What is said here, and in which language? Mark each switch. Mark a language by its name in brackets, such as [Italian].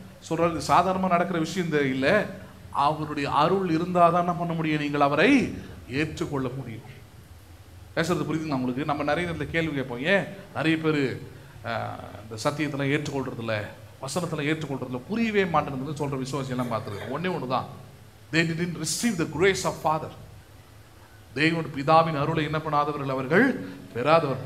[Tamil] சொல்றது சாதாரணமாக நடக்கிற விஷயம் இல்லை. அவருடைய அருள் இருந்தால் தான் என்ன பண்ண முடியும், நீங்கள் அவரை ஏற்றுக்கொள்ள முடியும். பேசுறது புரியுதுங்க உங்களுக்கு? நம்ம நிறைய நேரத்தில் கேள்வி கேட்போம், ஏன் நிறைய பேர் இந்த சத்தியத்தில் ஏற்றுக்கொள்றதில்ல, வசனத்தில் ஏற்றுக்கொள்றதில்ல, புரியவே மாட்டேங்குதுன்னு சொல்கிற விசுவாசியம் எல்லாம் பார்த்துருக்கோம். ஒன்றே ஒன்று தான், [English] they didn't receive the grace of Father. [Tamil] தேவனுடைய பிதாவின் அருளை என்ன பண்ணாதவர்கள், அவர்கள் பெறாதவர்.